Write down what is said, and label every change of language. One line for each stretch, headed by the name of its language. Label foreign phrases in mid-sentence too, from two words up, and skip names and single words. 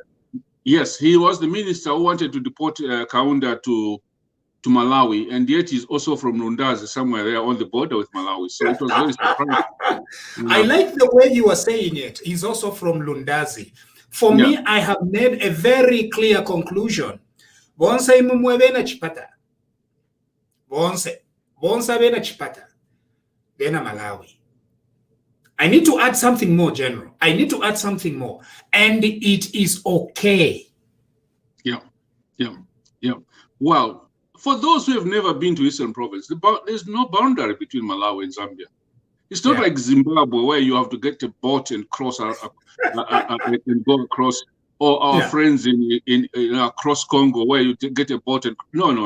English: Yes, he was the minister who wanted to deport Kaunda to Malawi, and yet he's also from Lundazi, somewhere there on the border with Malawi. So it was very surprising. I like the way you are saying it. He's also from Lundazi. For me, I have made a very clear conclusion.
Bemba: Bonse imumwebena chipata. Bonse bena chipata. Bena Malawi.
English: I need to add something more, General. I need to add something more. And it is okay. Yeah. Well, for those who have never been to Eastern Province, there's no boundary between Malawi and Zambia. It's not like Zimbabwe, where you have to get a boat and cross and go across, or our friends in across Congo, where you get a boat and no.